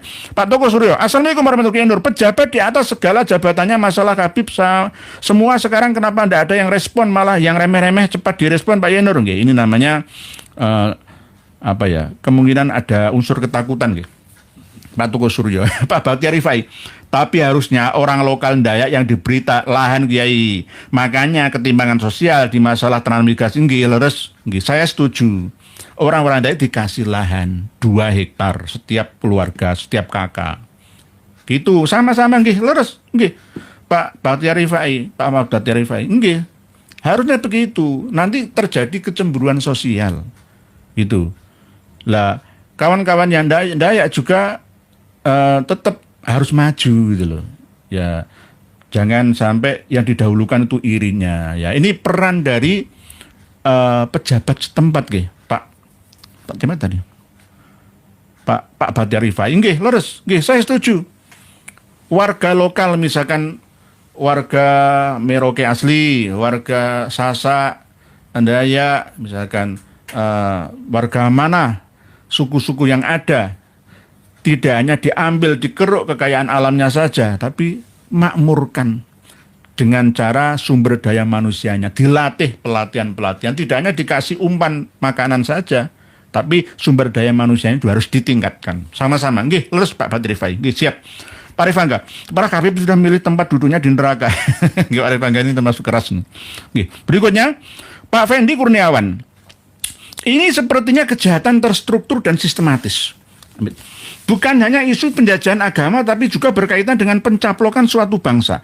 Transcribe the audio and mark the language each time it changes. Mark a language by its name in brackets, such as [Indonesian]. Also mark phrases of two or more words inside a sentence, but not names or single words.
[Indonesian] Pak Toko Suryo, [Arabic] السلام عليكم ورحمة الله وبركاته. [Indonesian] Pejabat di atas segala jabatannya masalah Habib semua sekarang kenapa tidak ada yang respon, malah yang remeh-remeh cepat direspon Pak Yenur nggih. Ini namanya kemungkinan ada unsur ketakutan nggih. Pak Toko Suryo, Pak Baktiar Rifai. Tapi harusnya orang lokal Dayak yang diberi lahan Kiai. Makanya ketimbangan sosial di masalah transmigrasi [Javanese] nggih leres. [Indonesian] Nggih, saya setuju. Orang-orang Dayak dikasih lahan 2 hektar setiap keluarga, setiap kakak. Gitu, sama-sama [Javanese] nggih leres. [Indonesian] Nggih. Pak Baktiar Rifai, Pak Baktiar Rifai. Nggih. Harusnya begitu. Nanti terjadi kecemburuan sosial. Gitu. Lah, kawan-kawan yang Dayak juga tetap harus maju gitu loh. Ya, jangan sampai yang didahulukan itu irinya. Ya, ini peran dari pejabat setempat nggih, Pak Cemat tadi. Pak Baktiar Rifai [Javanese] nggih, leres. [Indonesian] Nggih, saya setuju. Warga lokal misalkan warga Merauke asli, warga Sasak, Dayak, misalkan warga mana suku-suku yang ada, tidak hanya diambil, dikeruk kekayaan alamnya saja, tapi makmurkan dengan cara sumber daya manusianya, dilatih pelatihan-pelatihan, tidak hanya dikasih umpan makanan saja, tapi sumber daya manusianya itu harus ditingkatkan. Sama-sama, [Javanese] nggih, leres [Indonesian] Pak Baktiar Rifai, nggih, siap. Pak Rifangga, para Habib sudah milih tempat duduknya di neraka. Nggih, Pak Rifangga ini termasuk keras. Nggih, berikutnya Pak Fendi Kurniawan. Ini sepertinya kejahatan terstruktur dan sistematis. Bukan hanya isu penjajahan agama, tapi juga berkaitan dengan pencaplokan suatu bangsa.